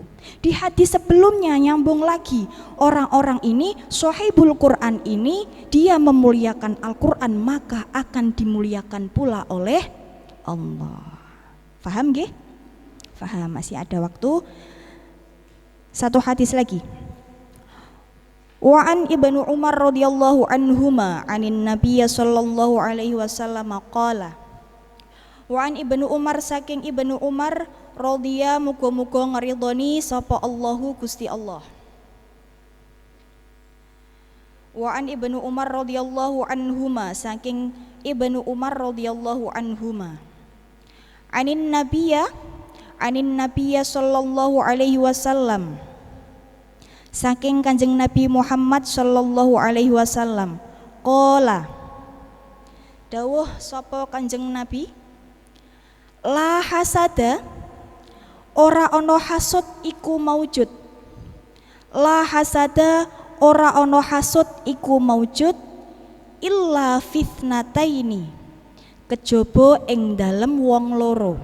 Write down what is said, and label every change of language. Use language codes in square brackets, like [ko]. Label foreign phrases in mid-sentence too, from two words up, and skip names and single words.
[id] Di hadis sebelumnya nyambung lagi, orang-orang ini, [ar] صاحب القرآن [id] ini, dia memuliakan Al-Quran, maka akan dimuliakan pula oleh Allah. Faham nggih? Faham, masih ada waktu. Satu hadis lagi. [ar] وعن ابن عمر رضي الله عنهما عن النبي صلى الله عليه وسلم قال. وعن ابن عمر [jv] saking Ibnu Umar radhiya muga-muga ngridoni sapa Allahu Gusti Allah. [ar] وعن ابن عمر رضي الله عنهما saking ابن عمر رضي الله عنهما. عن النبي صلى الله عليه وسلم. [jv] Saking Kanjeng Nabi Muhammad [ar] صلى الله عليه وسلم. Qala. [jv] Dawuh sapa Kanjeng Nabi? [ar] لا حسد, [jv] ora ono hasud iku maujud. [ar] لا حسد, [jv] ora ono hasud iku maujud [ar] إلا فتنتين, [jv] kejaba ing dalem wong loro.